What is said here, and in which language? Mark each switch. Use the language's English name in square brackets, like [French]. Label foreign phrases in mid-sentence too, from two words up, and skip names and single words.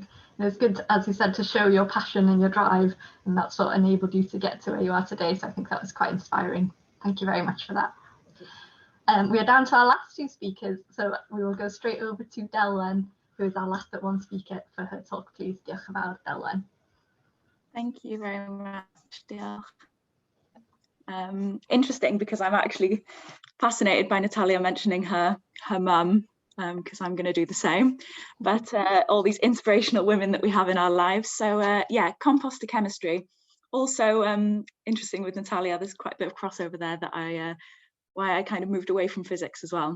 [English] And it's good, as you said, to show your passion and your drive, and that's what enabled you to get to where you are today. So I think that was quite inspiring. Thank you very much for that. We are down to our last two speakers, so we will go straight over to Diwrnod, who is our last but one speaker, for her talk, please. [Welsh] Diolch yn fawr, Diwrnod. [English] Thank you very much, Diolch. Interesting, because I'm actually fascinated by Natalia mentioning her mum, because I'm going to do the same, but all these inspirational women that we have in our lives. So yeah, composter chemistry. Also interesting with Natalia, there's quite a bit of crossover there that why I kind of moved away from physics as well.